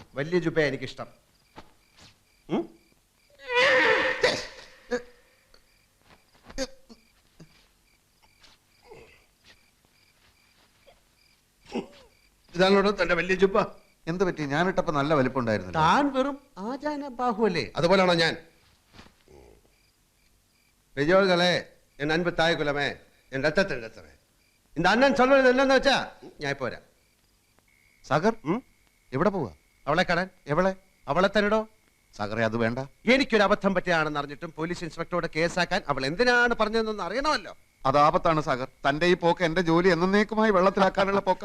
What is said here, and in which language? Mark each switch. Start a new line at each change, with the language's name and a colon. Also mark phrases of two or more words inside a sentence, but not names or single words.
Malayalam: വലിയ ജുബ എനിക്കിഷ്ടം. ഇതാണോ തന്റെ വലിയ ജുബ? എന്ത് പറ്റി? ഞാനിട്ടപ്പോ നല്ല വലിപ്പമുണ്ടായിരുന്നു. താൻ വെറും ആചാന ബാഹുവല്ലേ, അതുപോലാണോ ഞാൻ?
Tamil: பெரியோர்களே, என் அன்பு தாய் குலமே, என் ரத்தத்தின் ரத்தமே, இந்த அண்ணன் சொல்வது என்னன்னு
Malayalam: വെച്ചാ ഞാൻ ഇപ്പോ വരാം. സാഗർ എവിടെ പോവാ? അവളെ കാണാൻ. എവളെ? അവളെ തന്നെടോ. സാഗറെ, അത് വേണ്ട. എനിക്കൊരു അബദ്ധം പറ്റിയാണെന്ന് അറിഞ്ഞിട്ടും പോലീസ് ഇൻസ്പെക്ടറോട് കേസാക്കാൻ അവൾ എന്തിനാണ് പറഞ്ഞതെന്നൊന്ന് അറിയണമല്ലോ. അത് ആപത്താണ് സാഗർ. തന്റെ ഈ പോക്ക് എന്റെ ജോലി എന്നേക്കുമായി വെള്ളത്തിലാക്കാനുള്ള പോക്ക.